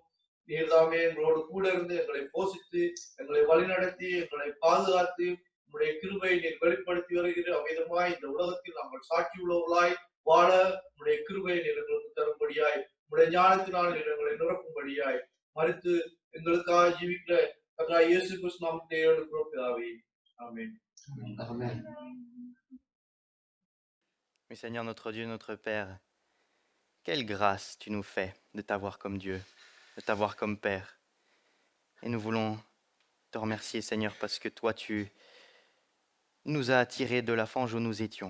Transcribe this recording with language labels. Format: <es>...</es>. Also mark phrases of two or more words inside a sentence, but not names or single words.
<ta>நீர்தாமே எங்களோடு கூட இருந்து எங்களை போஷித்து எங்களை வழிநடத்தி எங்களை பாதுகாத்து உங்களுடைய கிருபையை நீர் வெளிப்படுத்தி வருகிற அவ்விதமாய் இந்த உலகத்தில் நாங்கள் சாட்சி உள்ளவர்களாய் வாழ உங்களுடைய கிருபையை நீர் எங்களுக்கு தரும்படியாய் உங்களுடைய ஞானத்தினால் நீர் எங்களை நிரப்பும்படியாய் மறித்து எங்களுக்காக ஜீவிக்கிற கர்த்தராகிய இயேசு கிறிஸ்து நாமத்திலே எடுக்கிறோம் பிதாவே. ஆமென்.</ta> <fr>Amen. Mais Seigneur notre Dieu, notre Père, quelle grâce tu nous fais de t'avoir comme Dieu, de t'avoir comme Père. Et nous voulons te remercier, Seigneur, parce que toi, tu nous as attirés de la fange où nous étions.</fr>